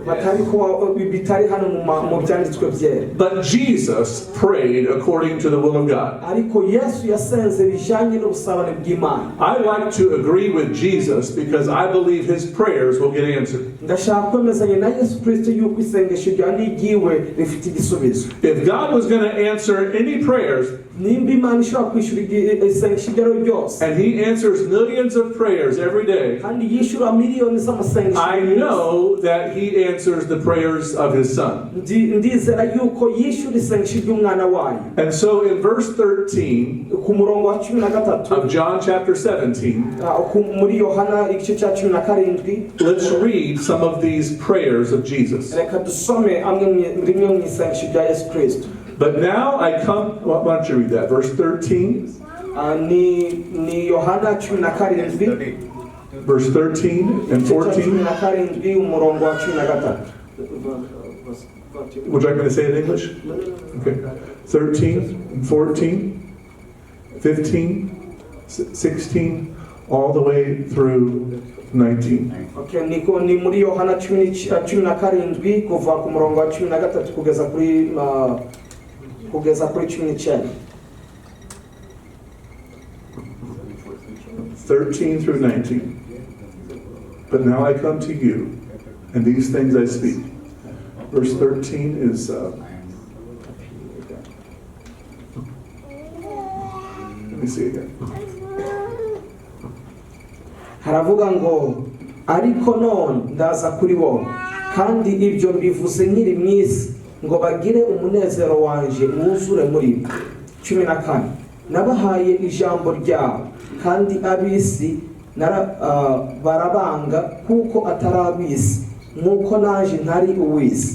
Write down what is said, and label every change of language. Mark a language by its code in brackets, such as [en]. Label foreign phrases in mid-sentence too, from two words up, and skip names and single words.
[rw] bitari hano mu byanditswe byera. [en] But Jesus prayed according to the will of God. [rw] ariko Yesu yasenze bijanye n'ubusabane bw'Imana. [en] I like to agree with Jesus because I believe his prayers will get answered. [rw] ndashaka kwemezanya na Yesu Kristo yuko isengesho rya n'igiwe rifite igisubizo. [en] If God was going to answer any prayers, [rw] nimba imana ishobora kwishyura isengesho iryo ari ryo ryose [en] and he answers millions of prayers every day, [rw] kandi yishyura miliyoni z'amasengesho [en] I know that he answers the prayers of his son. [rw] ndizera yuko yishyura isengesho ry'umwana wayo. [en] And so in verse 13 [rw] ku murongo wa 13 [en] of John chapter 17, [rw] muri Yohana igice cya 17 [en] let's read some of these prayers of Jesus. [rw] reka dusome rimwe mu isengesho rya Yesu Kristo. [en] But now I come, why don't you read that? Verse 13, [rw] ni Yohana 17 [en] verse 13 and 14. [rw] 17 umurongo wa 13. [en] Would you like me to say it in English? Okay. 13 and 14, 15, 16, all the way through 19. [rw] Okay, ni muri Yohana 17 kuva ku murongo wa 13 kugeza kuri 19. [en] 13 through 19. But now I come to you, and these things I speak. Verse 13 is, let me see again. [rw] haravuga ngo ariko none ndaza kuri wowe kandi ibyo mbivuze nkiri mu isi ngo bagire umunezero wanje wuzure muri bo. 14 nabahaye ijambo ryawe kandi ab'isi barabanga kuko atari ab'isi nk'uko naje ntari uw'isi.